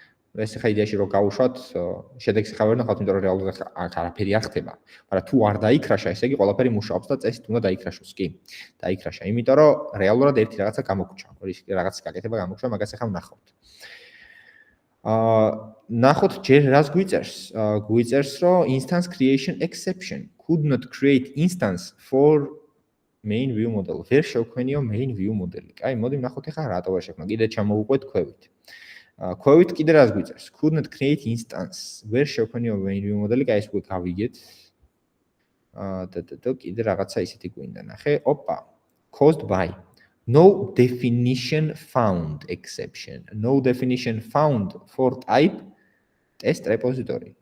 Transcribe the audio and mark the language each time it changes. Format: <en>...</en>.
<ka>ეს ხა იდეაში რო გავუშვათ, შედეგს ხა ვერ ნახავთ, იმიტომ რომ რეალურად არაფერი არ ხდება. მაგრამ თუ არ დაიქრაშა, ესე იგი ყველაფერი მუშაობს და წესით უნდა დაიქრაშოს, კი? დაიქრაშა, იმიტომ რომ რეალურად ერთი რაღაცა გამოგჩა. რაღაც გაკეთება გამოგჩა, მაგას ახლა ვნახავთ. ნახოთ ჯერ რას გვიწერს. გვიწერს, რომ</ka> <en>instance creation exception could not create instance for main view model.</en> <ka>ვერ შევქმნიო main view model-ი. კაი, მოდი ვნახოთ ახლა რატო ვერ შევქმნა. კიდე ჩამოვუყვეთ ქვევით. ქვევით კიდე რას გვიწერს?</ka> <en>Could not create instance.</en> <ka>ვერ შევქმნიო</ka> <en>main view model-ი,</en> <ka>კაი ეს უკვე გავიგეთ. კიდე რაღაცა ისეთი გვინდა, ნახე. ოპა.</ka> <en>Caused by no definition found exception. No definition found for type test repository.</en>